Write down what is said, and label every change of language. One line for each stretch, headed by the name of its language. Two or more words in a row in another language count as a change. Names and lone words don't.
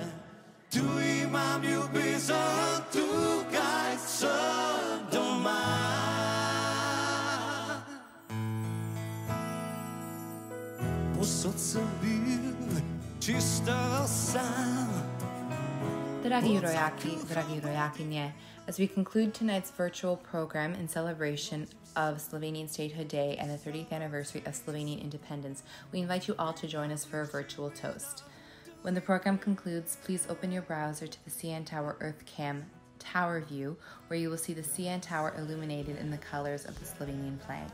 Slovenian: Tu imam ljubezen, tukaj sem doma. Posod sem bil čisto sam. Dragi rojaki, dragi rojakinje,
English: as we conclude tonight's virtual program in celebration of Slovenian Statehood Day and the 30th anniversary of Slovenian independence, we invite you all to join us for a virtual toast. When the program concludes, please open your browser to the CN Tower EarthCam Tower View, where you will see the CN Tower illuminated in the colors of the Slovenian flag.